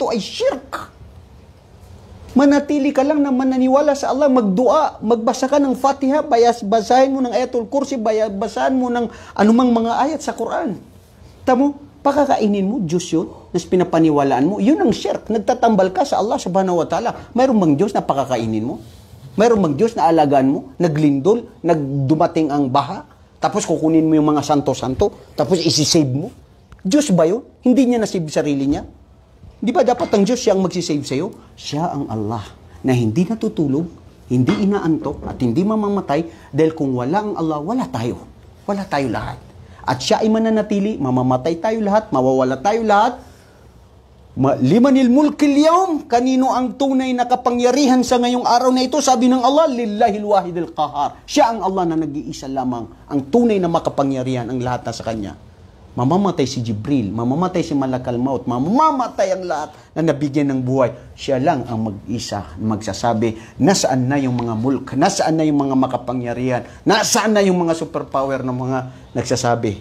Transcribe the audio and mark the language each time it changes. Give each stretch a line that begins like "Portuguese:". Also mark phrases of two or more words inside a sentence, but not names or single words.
Filipino: Lahat ito ay shirk. Manatili ka lang na mananiwala sa Allah, magdua, magbasa ka ng Fatiha, basahin mo ng Ayatul Kursi, basahin mo ng anumang mga ayat sa Quran. Tamo, pakakainin mo, Diyos yun, na pinapaniwalaan mo, yun ang shirk. Nagtatambal ka sa Allah
Arabic: subhanahu wa ta'ala.
Filipino: Mayroong bang Diyos na pakakainin mo? Mayroong bang Diyos na alagaan mo? Naglindol, nagdumating ang baha, tapos kukunin mo yung mga santo-santo, tapos isisave mo? Diyos ba yun? Hindi niya nasave sarili niya? Di ba dapat ang Diyos siya ang magsisave sa'yo? Siya ang Allah na hindi natutulog, hindi inaantok, at hindi mamamatay dahil kung wala ang Allah, wala tayo. Wala tayo lahat. At siya ay mananatili, mamamatay tayo lahat, mawawala tayo lahat.
Arabic: Limanil mulkil yawm,
Filipino: kanino ang tunay na kapangyarihan sa ngayong araw na ito?
Arabic: Sabi ng Allah, lillahil wahidil qahar.
Filipino: Siya ang Allah na nag-iisa lamang, ang tunay na makapangyarihan, ang lahat na sa Kanya. Mamamatay si Jibril, mamamatay si Malakal Maut, mamamatay ang lahat na nabigyan ng buhay. Siya lang ang mag-isa, magsasabi, nasaan na yung mga mulk, nasaan na yung mga makapangyarihan, nasaan na yung mga superpower ng mga nagsasabi.